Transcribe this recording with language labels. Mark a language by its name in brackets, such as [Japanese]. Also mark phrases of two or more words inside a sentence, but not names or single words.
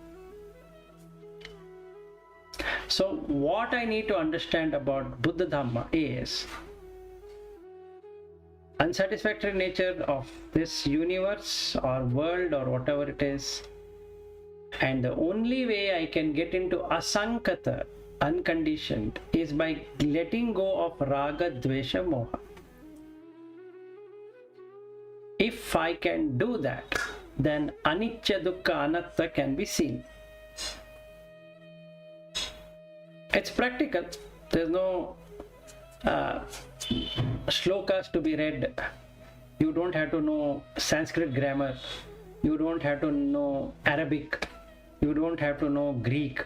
[English] So what I need to understand about Buddha Dhamma is unsatisfactory nature of this universe or world or whatever it is, and the only way I can get into asankata, unconditioned, is by letting go of [Pali] raga, dvesha, moha. [English] If I can do that, then [Pali] anicca, dukkha, anatta [English] can be seen. It's practical. There's no shlokas to be read. You don't have to know Sanskrit grammar. You don't have to know Arabic. You don't have to know Greek.